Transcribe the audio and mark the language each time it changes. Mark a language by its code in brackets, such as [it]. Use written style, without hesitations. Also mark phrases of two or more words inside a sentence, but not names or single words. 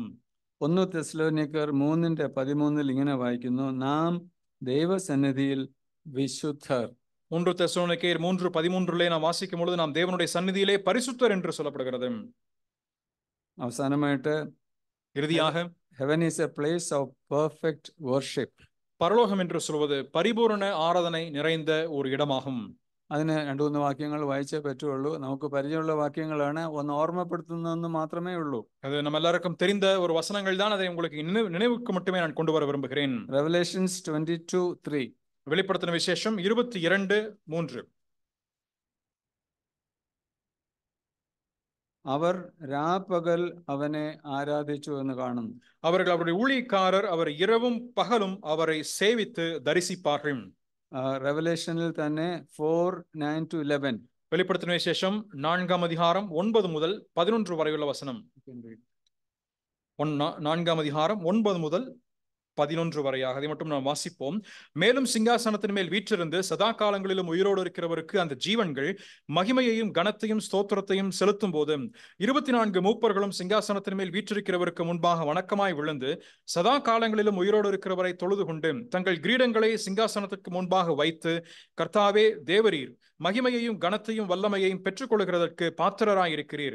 [ml] 1 തെസ്സലോനിക്കർ 3:13 ഇങ്ങനെ വായിക്കുന്നു, നാം ദൈവസന്നിധിയിൽ വിശുദ്ധർ. [ta] 1 தெசலோனிக்கேயர் 3:13 நாம் வாசிக்கும் பொழுது நாம் தேவனுடைய சந்நிதியிலே பரிசுத்தர் என்று சொல்லப்படுகிறது. [ml] അവസാനമായിട്ട് [ta] இறுதியாக [en] heaven is a place of perfect worship. [ta] பரலோகம் என்று சொல்வது பரிபூரண ஆராதனை நிறைந்த ஒரு இடமாகும். [ml] അതിന് 2-3 വാക്യങ്ങൾ വായിച്ചേ പറ്റുള്ളൂ. നമുക്ക് പരിചയമുള്ള വാക്യങ്ങളാണ്, ഒന്ന് ഓർമ്മപ്പെടുത്തുന്നതെന്ന് മാത്രമേ ഉള്ളൂ. [ta] அது நம்ம எல்லாருக்கும் தெரிந்த ஒரு வசனங்கள் தான், அதை உங்களுக்கு நினைவுக்கு மட்டுமே நான் கொண்டு வர விரும்புகிறேன். Revelations 22:3. வெளிப்படுத்தின விசேஷம் 22:3. [ml] അവർ രാപ്പകൽ അവനെ ആരാധിച്ചു എന്ന് കാണുന്നു. [ta] அவர்கள் அவருடைய ஊழியக்காரர் அவர் இரவும் பகலும் அவரை சேவித்து தரிசிப்பார்கள். [ml] റെവലേഷനിൽ തന്നെ 4:9-11. [ta] வெளிப்படுத்தின விசேஷம் 4ஆம் அதிகாரம் 9 முதல் 11 வரையுள்ள வசனம். 4ஆம் அதிகாரம் 9 முதல் 11 வரையாக அதை மட்டும் நாம் வாசிப்போம். மேலும் சிங்காசனத்தின் மேல் வீற்றிருந்து சதா காலங்களிலும் உயிரோடு இருக்கிறவருக்கு அந்த ஜீவன்கள் மகிமையையும் கனத்தையும் ஸ்தோத்திரத்தையும் செலுத்தும் போது 24 மூப்பர்களும் சிங்காசனத்தின் மேல் வீற்றிருக்கிறவருக்கு முன்பாக வணக்கமாய் விழுந்து சதா காலங்களிலும் உயிரோடு இருக்கிறவரை தொழுது கொண்டு தங்கள் கிரீடங்களை சிங்காசனத்துக்கு முன்பாக வைத்து, கர்த்தாவே தேவரீர், மகிமையையும் கனத்தையும் வல்லமையையும் பெற்றுக்கொள்கிறதற்கு பாத்திரராயிருக்கிறீர்.